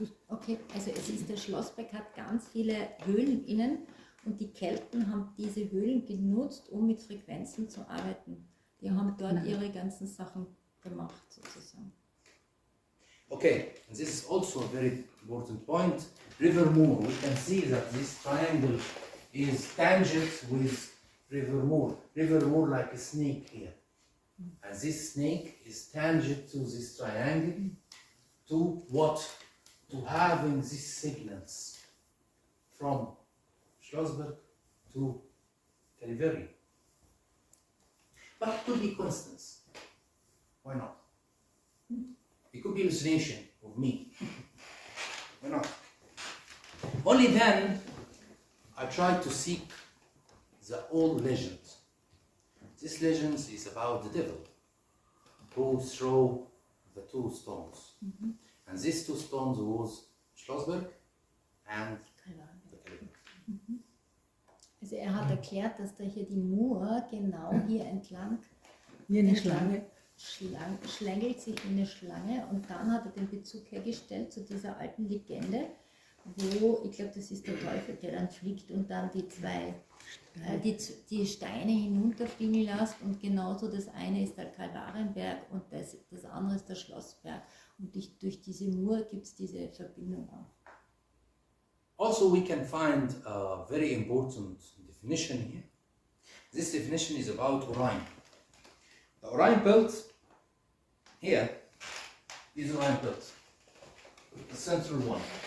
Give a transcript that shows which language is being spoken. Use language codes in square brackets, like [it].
[de] Okay, also es ist, der Schlossberg hat ganz viele Höhlen innen und die Kelten haben diese Höhlen genutzt, um mit Frequenzen zu arbeiten. Die haben dort ihre ganzen Sachen gemacht, sozusagen. [en] Okay, and this is also a very important point. River Moor, we can see that this triangle is tangent with River Moor. River Moor like a snake here. And this snake is tangent to this triangle, to what? To having these signals from Schlossberg to Caliveri. But it could be coincidence. Why not? It could be hallucination of me. Why not? Only then I tried to seek the old legend. This legend is about the devil who threw the two stones. And these two stones was Schlossberg and the Caliveri. [de] Also er hat erklärt, dass da hier die Mur genau hier entlang Wie eine Schlange. schlängelt sich wie eine Schlange, und dann hat er den Bezug hergestellt zu dieser alten Legende, wo, ich glaube, das ist der Teufel, der dann fliegt und dann die Steine hinunterfliegen lässt, und genauso das eine ist der Kalvarienberg und das andere ist der Schlossberg, und durch diese Mur gibt es diese Verbindung auch. [en] Also we can find a very important definition here. This definition is about Orion. The Orion belt here is Orion belt, the central one.